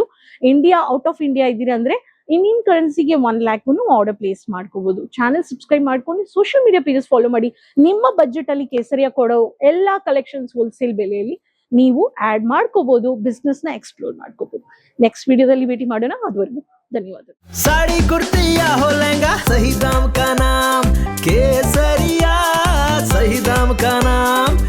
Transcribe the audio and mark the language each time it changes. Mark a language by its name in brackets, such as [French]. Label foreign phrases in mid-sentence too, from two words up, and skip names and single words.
[Kannada] ಇಂಡಿಯಾ, [English] out of India [Kannada] ಇದ್ದೀರಾ ಅಂದ್ರೆ [English] Indian currencyಗೆ [Kannada] 1 lakh [English] order place [Kannada] ಮಾಡ್ಕೋಬಹುದು. [English] channel subscribe [Kannada] ಮಾಡ್ಕೊಂಡು [English] social media pages follow [Kannada] ಮಾಡಿ. ನಿಮ್ಮ ಬಜೆಟ್ ಅಲ್ಲಿ ಕೇಸರಿಯ ಕೊಡೋ ಎಲ್ಲಾ [English] collections wholesale [Kannada] ಬೆಲೆಯಲ್ಲಿ ನೀವು ಆಡ್ ಮಾಡ್ಕೋಬಹುದು, ಬಿಸ್ನೆಸ್ ನ ಎಕ್ಸ್ಪ್ಲೋರ್ ಮಾಡ್ಕೋಬಹುದು. [English] next videoದಲ್ಲಿ [Kannada] ಭೇಟಿ ಮಾಡೋಣ. ಅದುವರೆಗೂ ಧನ್ಯವಾದ. [Hindi] साड़ी कुर्ती या हो लहंगा, सही दाम का नाम केसरिया, सही दाम का नाम.